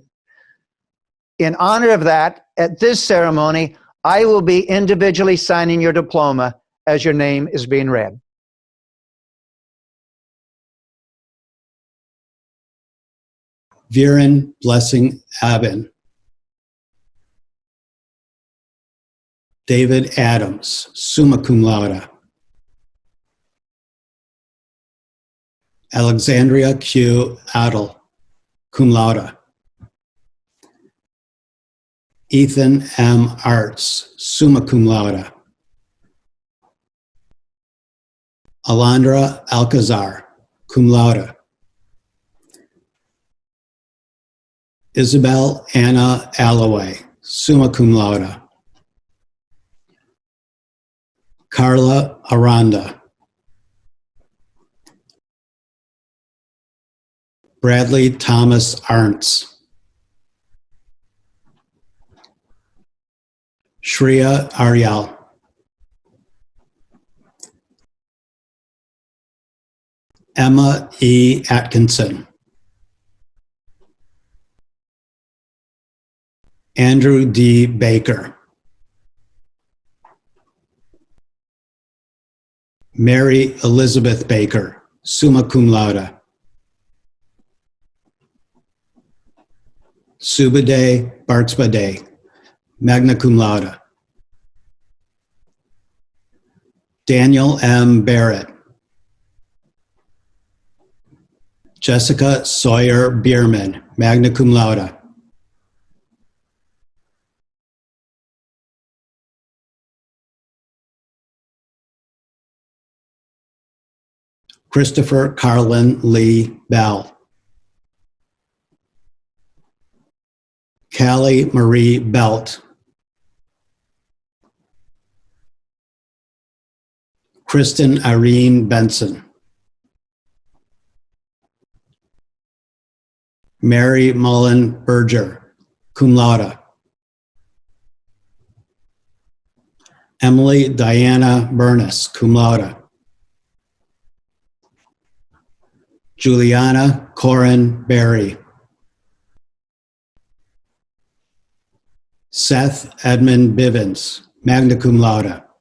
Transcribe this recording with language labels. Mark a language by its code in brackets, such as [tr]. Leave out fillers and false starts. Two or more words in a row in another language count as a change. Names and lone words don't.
[en] In honor of that, at this ceremony, I will be individually signing your diploma as your name is being read. Viren Blessing Abin. David Adams, [la] summa cum laude. [en] Alexandria Q. Adel, [la] cum laude. [en] Ethan M. [la] Arts, summa cum laude. [en] Alondra Alcazar, [la] cum laude. [en] Isabel Anna Alloway, [la] summa cum laude. [en] Carla Aranda. Bradley Thomas Arntz. Shreya Aryal. Emma E. Atkinson. Andrew D. Baker. Mary Elizabeth Baker, [la] summa cum laude. [en] Subade Barksbade, [la] magna cum laude. [en] Daniel M. Barrett. Jessica Sawyer Bierman, [la] magna cum laude. [en] Christopher Carlin Lee Bell. Callie Marie Belt. Kristen Irene Benson. Mary Mullen Berger, [la] cum laude. [en] Emily Diana Burness, [la] cum laude. [en] Juliana Corin Berry. Seth Edmund Bivens, [la] magna cum laude.